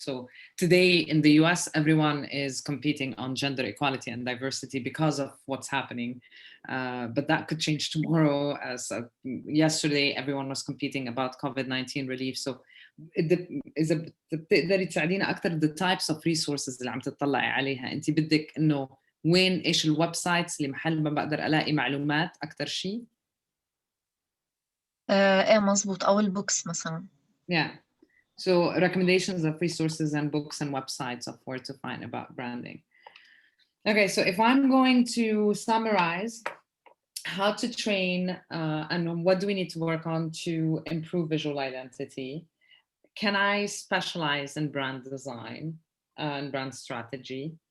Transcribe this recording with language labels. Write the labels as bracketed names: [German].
[English] So today in the US, everyone is competing on gender equality and diversity because of what's happening. But that could change tomorrow. As yesterday, everyone was competing about COVID-19 relief. [Arabic] So إذا بتقدري تساعدينا أكثر [English] the types of resources [Arabic] اللي عم تطلعي عليها. أنت بدك إنه وين إيش الويب سايتس اللي محل ما بقدر ألاقي معلومات أكثر شيء؟ إيه مزبوط، أو البوكس مثلا. [English] Yeah. So recommendations of resources and books and websites of where to find about branding. Okay, so if I'm going to summarize how to train and what do we need to work on to improve visual identity, can I specialize in brand design and brand strategy?